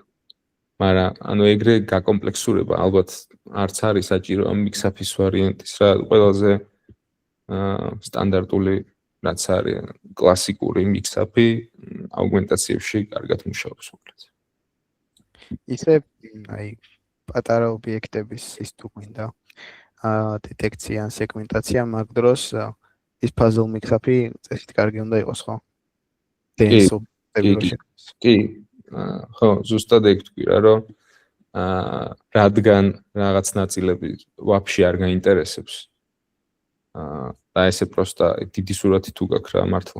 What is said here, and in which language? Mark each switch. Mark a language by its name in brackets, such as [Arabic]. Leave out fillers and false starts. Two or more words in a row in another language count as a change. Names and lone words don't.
[Georgian] მაგრამ ანუ ეგრე გაკომპლექსურება ალბათ არც არის საჭირო ამ mix-up-ის ვარიანტის რა ყველაზე სტანდარტული რაც არის კლასიკური mix-up-ი აუგმენტაციებში კარგად მუშაობს უბრალოდ. ისე აი პატარა ობიექტების ის თუ გვინდა დეტექცია ან სეგმენტაცია მაგ დროს ის [English] puzzle mix-up- [Georgian] ი წესით კარგი უნდა იყოს ხო? კი. ხო, ზუსტად ეგ თქვი რა რომ რადგან რაღაც ნაწილები ვაფშე არ გაინტერესებს. და ესე პროსტა დიდი სურათი თუ გაქვს რა მართლა.